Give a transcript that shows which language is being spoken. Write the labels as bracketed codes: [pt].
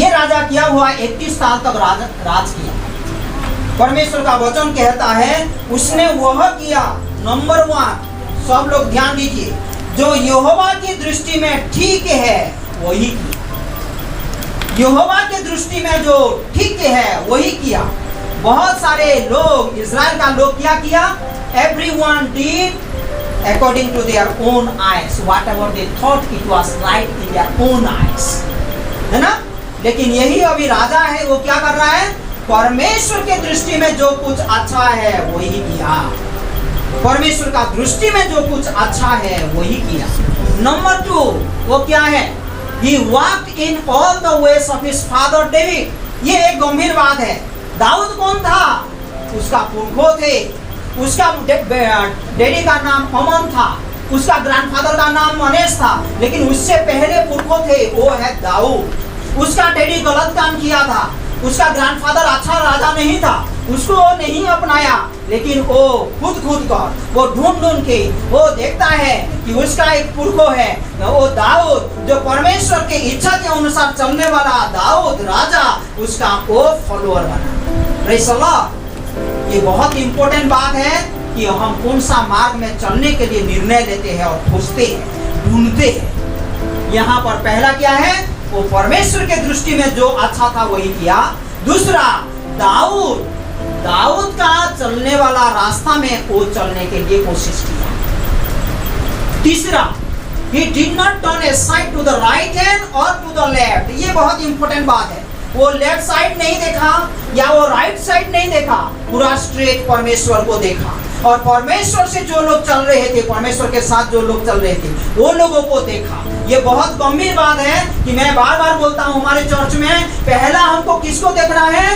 [hi] ये राजा किया हुआ 31 साल तक राज किया। परमेश्वर का वचन कहता है उसने वह किया, नंबर 1, सब लोग ध्यान दीजिए, जो यहोवा की दृष्टि में ठीक है वही किया। यहोवा के दृष्टि में जो ठीक है वही किया। बहुत सारे लोग, इज़राइल का लोग क्या किया? [en] Everyone did according to their own eyes, whatever they thought it was right in their own eyes, [hi] है ना? लेकिन यही अभी राजा है, वो क्या कर रहा है? परमेश्वर के दृष्टि में जो कुछ अच्छा है वही किया। परमेश्वर का दृष्टि में जो कुछ अच्छा है वही किया। नंबर 2, वो क्या है? [en] He walked in all the ways of his father David। [hi] ये एक गंभीर बात है। दाऊद कौन था? उसका पुरखा थे। उसका डैडी का नाम अमन था, उसका ग्रैंडफादर का नाम मनेश था, लेकिन उससे पहले पुरखा थे, वो है दाऊद। उसका डैडी गलत काम किया था, उसका ग्रैंडफादर अच्छा राजा नहीं था, उसको वो नहीं अपनाया, लेकिन वो खुद कर वो ढूंढ के वो देखता है कि उसका एक पुरखा है, वो दाऊद, जो परमेश्वर के इच्छा के अनुसार चलने वाला दाऊद राजा, उसका वो फॉलोअर बना। [en] Praise the lord. [hi] ये बहुत इंपॉर्टेंट बात है कि हम कौन सा मार्ग में चलने के लिए निर्णय लेते हैं और खोजते हैं, ढूंढते हैं। यहाँ पर पहला क्या है? वो परमेश्वर के दृष्टि में जो अच्छा था वही किया। दूसरा, दाऊद का चलने वाला रास्ता में वो चलने के लिए कोशिश किया। तीसरा, [en] he did not turn aside to the right hand or to the left। [hi] ये बहुत इंपॉर्टेंट बात है। वो लेफ्ट साइड नहीं देखा या वो राइट साइड नहीं देखा, पूरा स्ट्रेट परमेश्वर को देखा। और परमेश्वर से जो लोग चल रहे थे, परमेश्वर के साथ जो लोग चल रहे थे, वो लोगों को देखा। ये बहुत गंभीर बात है कि मैं बार बार बोलता हूँ हमारे चर्च में, पहला हमको किसको देखना है?